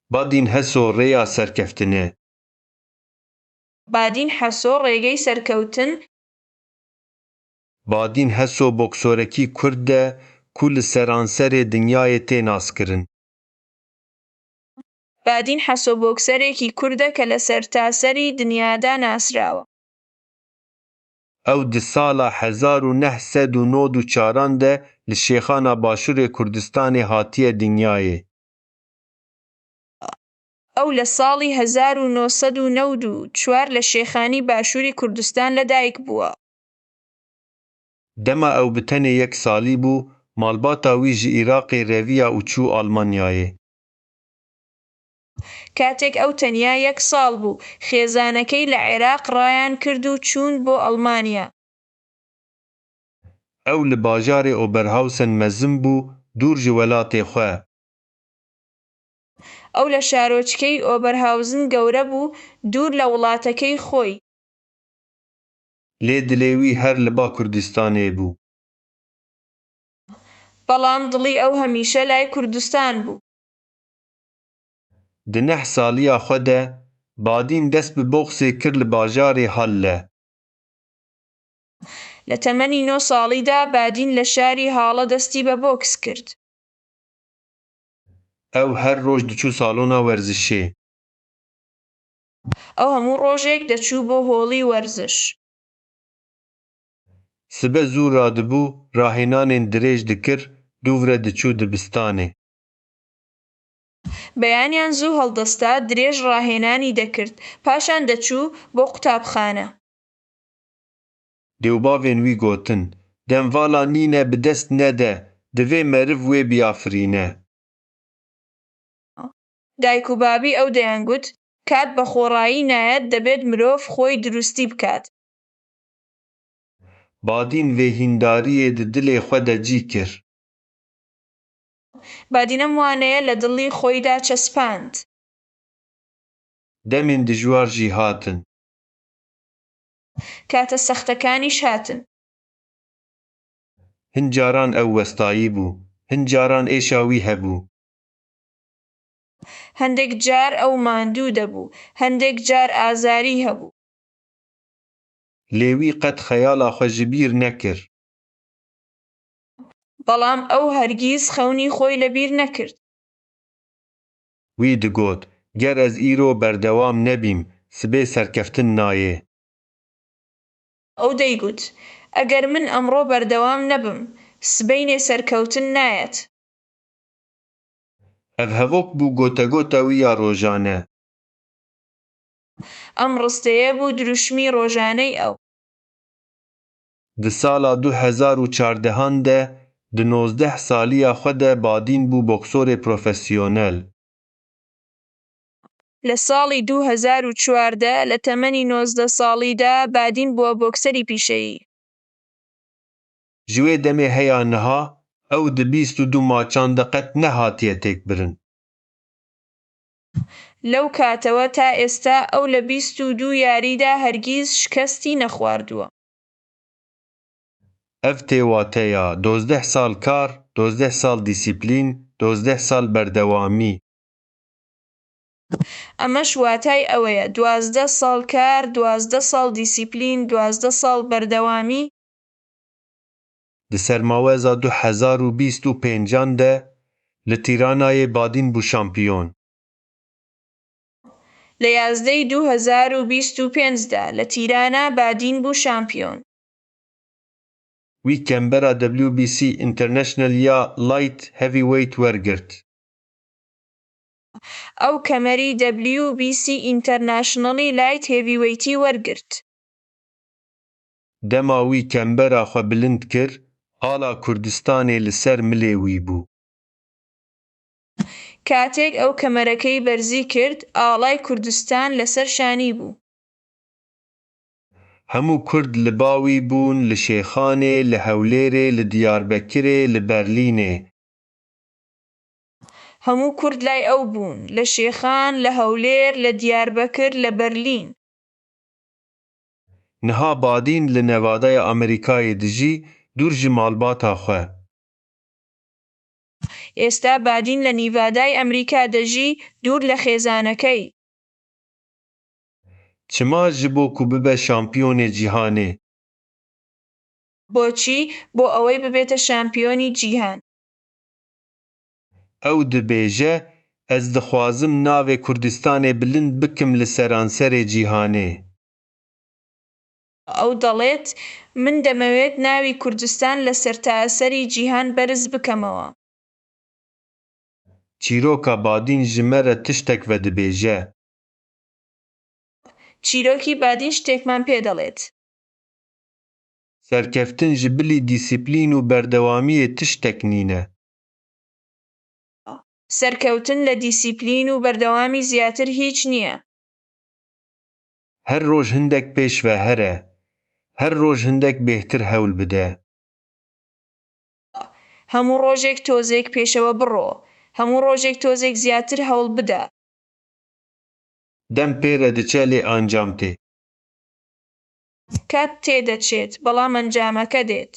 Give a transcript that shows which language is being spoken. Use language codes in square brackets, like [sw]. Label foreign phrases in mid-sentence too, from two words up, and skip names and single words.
[ku] بادین هەسۆ ڕێیا سەرکەفتنە. [ckb] بادین حەسۆ ڕێگەی سەرکەوتن. [ku] بادین هەسۆ بۆکسۆرەکی کوردە کو li seranserê dinyayê tê naskirin. [ckb] بادین حەسۆ بۆکسەرێکی کوردە کە لە سەرتاسەری دنیادا ناسراوە. [ku] ئەو di sala 1994 de li Şêxana Başûrê Kurdistanê hatiye dinyayê. [ckb] ئەو لە ساڵی 1994 لە شێخانی باشووری کوردستان لەدایک بووە. [ku] Dema ew bi tenê yek salî bû, malbata wî ji Iraqê reviya û çû Almanyayê. [ckb] کاتێک ئەو تەنیا 1 ساڵ بوو، خێزانەکەی لە عێراق ڕایان کرد و چوون بۆ ئەڵمانیا. [ku] Ew li bajarê Oberhausen mezin bû, dûr ji welatê xwe. [ckb] ئەو لە شارۆچکەی ئۆبەرهاوزن گەورە بوو، دوور لە وڵاتەکەی خۆی. [ku] Lê dilê wî her li ba Kurdistanê bû. [ckb] بەڵام دڵی ئەو هەمیشە لای کوردستان بوو. [ku] Di 9 saliya xwe de, Badîn dest bi boxê kir li bajarê Halle. [ckb] لە تەمەنی 9 ساڵیدا بادین لە شاری هاڵە دەستی بە بۆکس کرد. [ku] Ew her roj diçû salona werzişê. [ckb] ئەو هەموو ڕۆژێک دەچوو بۆ هۆڵی وەرزش. [ku] Sibe zû radibû, rahênanên dirêj dikir, dûvre diçû dibistanê. [ckb] بەیانیان زوو هەڵدەستا، درێژ ڕاهێنانی دەکرد، پاشان دەچوو بۆ قوتابخانە. [ku] Dêwbavên wî gotin, dem vala nîne bi dest nede, divê meriv wê biyafirîne. [ckb] دایک و بابی ئەو دەیانگوت کات بە خۆڕایی نایەت، دەبێت مرۆڤ خۆی دروستی بکات. [ku] Badîn vêhîndariyê di dilê xwe de cî kir. [ckb] بادین ئەم وانەیە لە دڵی خۆیدا چەسپاند. [ku] Demên dijwar jî hatin. [ckb] کاتە سەختەکانیش هاتن. [ku] Hin caran ew westayî bû, hin caran êşa wî hebû. [ckb] هەندێک جار ئەو ماندوو دەبوو، هەندێک جار ئازاری هەبوو. [ku] Lê wî qet xeyala xwe ji bîr nekir. [ckb] بەڵام ئەو هەرگیز خەونی خۆی لەبیر نەکرد. [ku] Wî digot, ger ez îro berdewam nebîm, sibê serkeftin nayê. [ckb] ئەو دەیگوت ئەگەر من ئەمڕۆ بەردەوام نەبم، سبەینێ سەرکەوتن نایەت. [ku] Ev hevok bû gotegota wî ya rojane. [ckb] ئەم ڕستەیە بوو دروشمی ڕۆژانەی ئەو. [ku] Di sala 2014 de, di 19 saliya xwe de Badîn bû boksorê profesyonel. [ckb] لە ساڵی 2014 لە تەمەنی 19 ساڵیدا بادین بووە بۆکسەری پیشەیی. [ku] Ji wê demê heya niha, ew di 22 maçan de qet nehatiye têkbirin. [ckb] لەو کاتەوە تا ئێستا ئەو لە 22 یاریدا هەرگیز شکەستی نەخواردووە. [ku] Ev têwateya 12 sal kar, 12 sal dîsîplîn, 12 sal berdewamî. [ckb] ئەمەش واتای ئەوەیە 12 ساڵ کار، 12 ساڵ دیسیپلین، 12 ساڵ بەردەوامی. [ku] Di sermaweza 2025 de, li Tîranayê Badîn bû şampiyon. [ckb] لە یازدەی 2025 دا لە تیرانە بادین بوو شامپیۆن. [ku] Wî kembera WBC International ya [en] Light Heavyweight [ku] wergirt. [ckb] ئەو کەمەری WBC [en] International Light Heavyweight [ckb] وەرگرت. [ku] Dema wî kembera xwe bilind kir, hala Kurdistanê li ser milê wî bû. [ckb] کاتێک ئەو کەمەرەکەی بەرزی کرد، ئاڵای کوردستان لەسەر شانی بوو. [ku] Hemû Kurd li ba wî bûn li Şêxanê, li Hewlêrê, li Diyarbekirê, li Berlînê. [ckb] هەموو کورد لای ئەو بوون، لە شێخان، لە هەولێر، لە دیاربەکر، لە بەرلین. [ku] Niha Badîn li Nevadaya Amerîkayê dijî, dûr ji malbata xwe. [ckb] ئێستا بادین لە نیڤادای ئەمریکا دەژی دوور لە خێزانەکەی. [ku] چما ji bo ku bibe şampiyonê cîhanê? [ckb] بۆچی؟ بۆ ئەوەی ببێتە شامپیۆنی جیهان. [ku] Ew dibêje ez dixwazim navê Kurdistanê bilind bikim li seranserê cîhanê. [ckb] ئەو دەڵێت من دەمەوێت ناوی کوردستان لە سەرتاسەری جیهان بەرز بکەمەوە. [ku] Çîroka badîn ji me re tiştek vedibêje. [ckb] چیرۆکی بادین شتێکمان پێ دەڵێت. [ku] Serkeftin ji bilî dîsîplîn û berdewamiyê tiştek nîne. [ckb] سەرکەوتن لە دیسیپلین و بەردەوامی زیاتر هیچ نییە. [ku] Her roj hindek pêşve here. Her roj hindek bêhtir hewl bide. [ckb] هەموو ڕۆژێک تۆزێک پێشەوە بڕۆ. هەموو ڕۆژێک تۆزێک زیاتر هەوڵ بدە. [ku] Dem pê re diçe lê ancam tê. [ckb] کات تێدەچێت بەڵام ئەنجامەکە دێت.